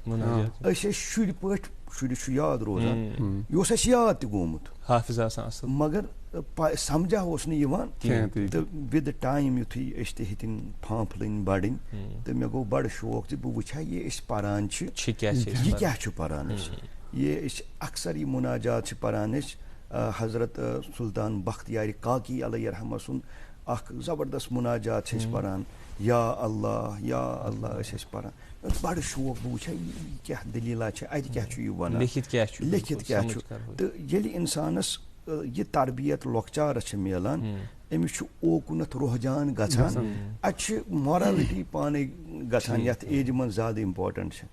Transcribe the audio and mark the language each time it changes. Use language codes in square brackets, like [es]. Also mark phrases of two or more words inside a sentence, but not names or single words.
[ks] أسۍ ٲسۍ شُرۍ پٲٹھۍ, شُرِس چھُ یاد روزان, یہِ اوس اَسہِ یاد تہِ گوٚمُت, حافظ آسان اصل, مگر سمجھا اوس نہٕ یِوان. تہٕ [en] with time [ks] یُتھُے أسۍ تہِ ہیٚتِنۍ پھانٛپھلٕنۍ بڑٕنۍ, تہٕ مےٚ گوٚو بڑٕ شوق زِ بہٕ وٕچھِ ہا یہِ أسۍ پران چھِ یہِ کیٛاہ چھُ پران أسۍ. یہِ أسۍ اکثر یہِ مُناجات چھِ پران أسۍ. حضرت سلطان بختیارِ کاکی [ar] علیہ رحمہ [ks] سُنٛد اکھ زبردست مُناجات چھِ أسۍ پران, [ar] یا اللہ یا اللہ [ks] ٲسۍ أسۍ پران. بڑٕ شوق بہٕ وٕچھِ ہا یہِ کیٛاہ دٔلیٖلا چھِ, اَتہِ کیٛاہ چھُ یہِ وَنان, لیکھِتھ کیٛاہ چھُ. تہٕ ییٚلہِ اِنسانس یہِ تربیت لۄکچارس چھِ میلان, أمِس چھُ اوکُنتھ رُحجان گژھان, اَتہِ چھِ مارلٹی پانے گژھان یتھ ایجہِ منٛز زیادٕ امپاٹنٹ چھِ.